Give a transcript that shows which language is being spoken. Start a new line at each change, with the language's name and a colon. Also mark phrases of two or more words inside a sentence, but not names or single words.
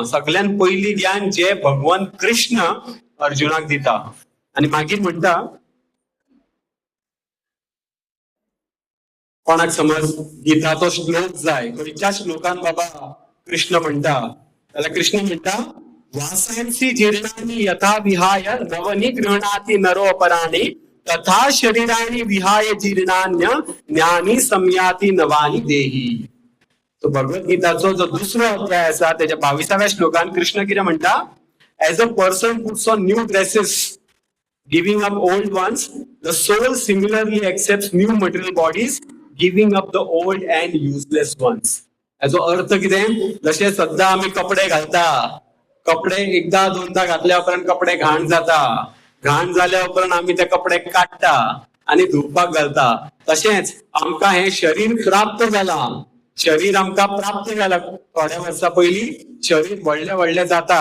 Konkani: सगळ्यान पयली ज्ञान जे भगवान कृष्ण अर्जुनाक दिता. आणि मागीर म्हणटा कोणाक समज गीताचो श्लोक जाय, खंयच्या श्लोकान बाबा कृष्ण म्हणटा जाल्यार कृष्ण म्हणटा
Sanskrit: वासांसी जीर्णानि यथा विहाय नवनी गृह्णाति नरो पराणि तथा शरीराणि विहाय जीर्णान्य ज्ञानी सम्याती नवानी देही.
Konkani: तो भगवद्गीताचो जो दुसरो अध्याय आसा त्याच्या 22व्या श्लोकान कृष्ण कितें म्हणटा?
English: as a person puts on new dresses giving up old ones, the soul similarly accepts new material bodies, giving up the old and useless ones.
Konkani: याचो अर्थ कितें? जशें सद्दां आमी कपडे घालता, कपडे एकदा दोनदा घातल्या उपरांत कपडे घाण जाता, घाण जाल्या उपरांत आमी ते कपडे काडटा आनी धुवपाक घालता, तशेंच आमकां हे शरीर प्राप्त जालां. शरीर आमकां प्राप्त जालां. थोड्या वर्सां पयलीं शरीर व्हडलें व्हडलें जाता.